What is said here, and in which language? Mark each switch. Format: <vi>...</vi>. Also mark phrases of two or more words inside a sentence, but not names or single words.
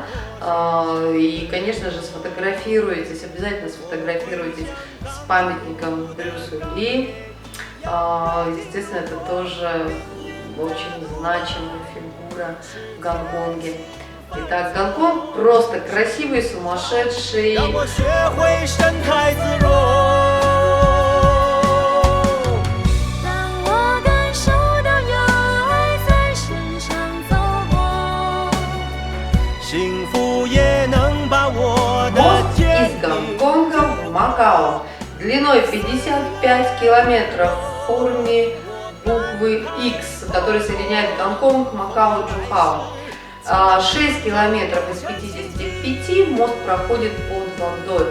<ru>И, конечно же, сфотографируйтесь, обязательно сфотографируйтесь с памятником Брюсу Ли. Естественно, это тоже очень значимая фигура в Гонконге. Итак, Гонконг просто красивый, сумасшедший.</ru> <zh>让我学会神态自若。让我感受到有爱在身上走过。幸福也能把我的</zh> <ru>Мост</ru> <zh>坚</zh> <ru>из Гонконга в Макао. Длиной 55 километров в форме буквы X, который соединяет Гонконг, Макао, Чжухао. 6 километров из 55 мост проходит под водой.</ru>